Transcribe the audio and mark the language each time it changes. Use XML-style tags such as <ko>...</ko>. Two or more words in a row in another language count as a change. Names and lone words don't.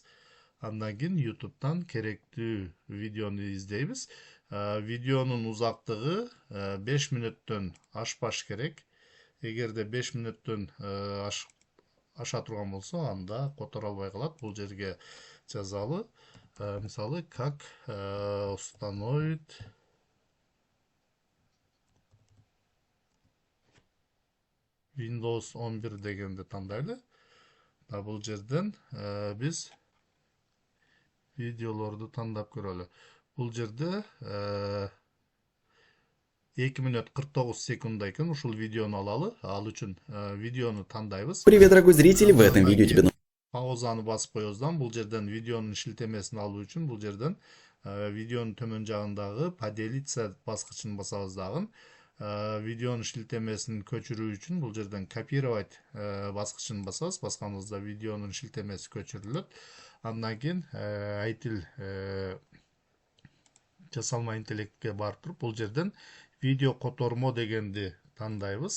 <ky>Андан кийин YouTube'дан керектүү видеону издейбиз. Видеонун узактыгы 5 мүнөттөн ашпаш керек. Эгерде 5 мүнөттөн аша турган болсо, анда которо албай калат. Бул жерге жазалы. Мисалы,</ky> <ru>как установить Windows 11</ru> <ky>дегенди тандайлы. Бул жерден биз видеолорду тандап көрөлү. Бул жерде 2 мүнөт 49 секунд экен. Ушул видеону алалы. Ал үчүн видеону тандайбыз.</ky> <ru>Привет, дорогой зритель! В этом видео тебе</ru> <ky>паузаны басып коебуздан бул жерден видеонун шилтемесин алуу үчүн бул жерден видеонун төмөн жагындагы поделиться баскычын басабыз дагы. Видеонун шилтемесин көчүрүү үчүн бул жерден копировать баскычын басабыз. Басканыбызда видеонун шилтемеси көчүрүлөт. Андан кийин айтил жасалма интеллектке барып туруп бул жерден видео котормо дегенди тандайбыз.</ky>